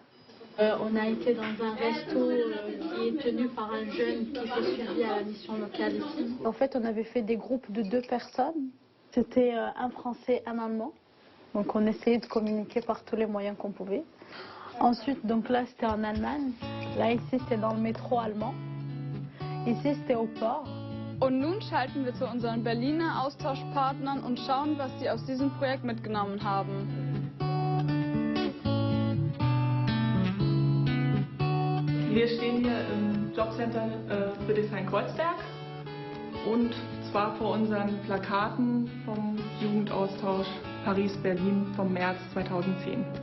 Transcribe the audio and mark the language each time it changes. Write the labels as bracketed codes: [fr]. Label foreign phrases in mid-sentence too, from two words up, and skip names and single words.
[fr] On a été dans un resto qui est tenu par un jeune qui fait suivi à la mission locale ici. En fait, on avait fait des groupes de 2 personnes. C'était un Français, un Allemand. Donc on essayait de communiquer par tous les moyens qu'on pouvait. Ensuite, donc là, c'était en Allemagne. Là, ici, c'était dans le métro allemand. Ici, c'était au port. [de] Und nun schalten wir zu unseren Berliner Austauschpartnern und schauen, was sie aus diesem Projekt mitgenommen haben. Wir stehen hier im Jobcenter Friedrichshain-Kreuzberg und zwar vor unseren Plakaten vom Jugendaustausch Paris-Berlin vom März 2010.